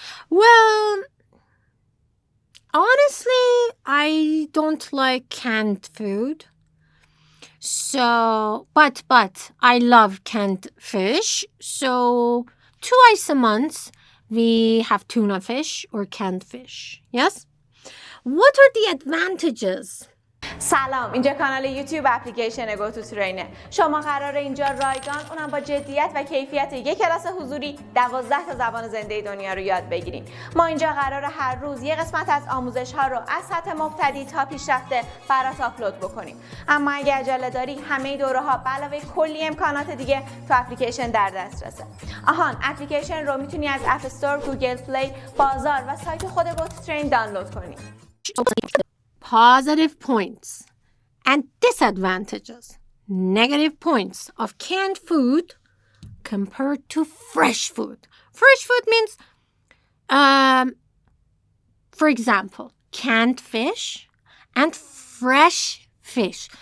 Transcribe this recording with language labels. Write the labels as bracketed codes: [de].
[en] Well, honestly, I don't like canned food. So, but I love canned fish. So, twice a month, we have tuna fish or canned fish. Yes? What are the advantages? [fa] سلام، اینجا کانال یوتیوب اپلیکیشن گوتوترینه. شما قراره اینجا رایگان اونم با جدیت و کیفیت یک کلاس حضوری 12 تا زبان زنده دنیا رو یاد بگیریم. ما اینجا قراره هر روز یک قسمت از آموزش ها رو از سطح مبتدی تا پیشرفته برات آپلود بکنیم. اما اگه عجله داری همه دوره ها به علاوه کلی امکانات دیگه تو اپلیکیشن در دسترسه. آهان، اپلیکیشن رو میتونی از اپ استور، گوگل پلی، بازار و سایت خود گوتوترین دانلود کنی. [en] Positive points and disadvantages, negative points of canned food compared to fresh food. Fresh food means, for example, canned fish and fresh fish.